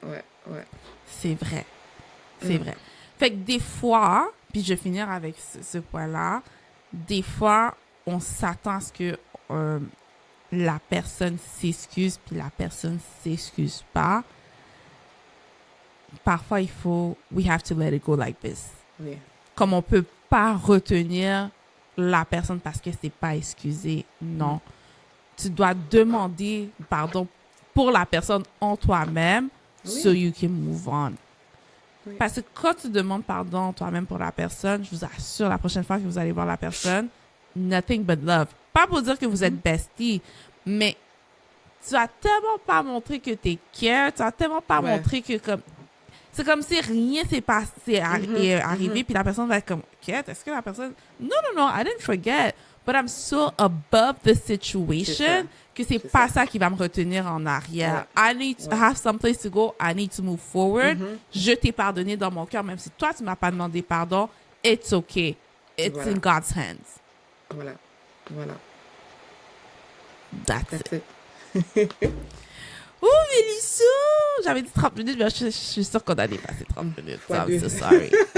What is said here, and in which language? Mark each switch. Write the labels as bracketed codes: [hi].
[fr] Ouais. C'est vrai. C'est vrai. Fait que des fois, puis je vais finir avec ce point-là, des fois, on s'attend à ce que la personne s'excuse, puis la personne s'excuse pas. Parfois, [en] we have to let it go like this. [fr] Oui. Comme on peut pas retenir la personne parce que c'est pas excusé. Non. Tu dois demander pardon pour la personne en toi-même, [en] so you can move on. [fr] Oui. Parce que quand tu demandes pardon toi-même pour la personne, je vous assure, la prochaine fois que vous allez voir la personne, [en] nothing but love. [fr] Pas pour dire que vous êtes bestie, mais tu as tellement pas montré que t'es care, tu as tellement pas montré que comme... C'est comme si rien s'est passé, arrivé, puis la personne va être comme, est-ce que la personne... Non, [en] I didn't forget, but I'm so above the situation [fr] que c'est pas ça qui va me retenir en arrière. [en] I need to have someplace to go, I need to move forward. [fr] Je t'ai pardonné dans mon cœur, même si toi, tu m'as pas demandé pardon, [en] it's okay. It's in God's hands. [fr] Voilà. [en] That's it. Oh, Mélissa! [fr] J'avais dit 30 minutes, mais je suis sûre qu'on a dépassé 30 minutes. [en] I'm so sorry.